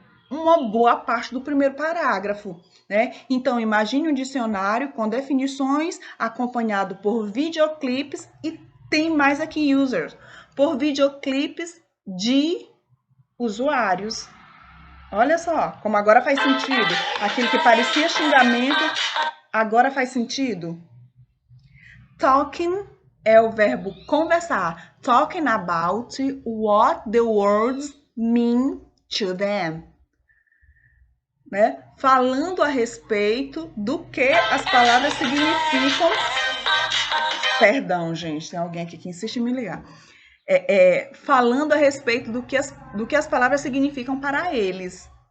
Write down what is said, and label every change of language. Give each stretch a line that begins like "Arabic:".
Portuguese: uma boa parte do primeiro parágrafo, né? Então, imagine um dicionário com definições acompanhado por videoclipes e tem mais aqui users, por videoclipes de usuários. Olha só, como agora faz sentido. Aquilo que parecia xingamento, agora faz sentido. Talking é o verbo conversar.
English: Talking about what the words mean to them.
Portuguese: Né? Falando a respeito do que as palavras significam. Perdão, gente, tem alguém aqui que insiste em me ligar. Falando a respeito do que as palavras significam para eles.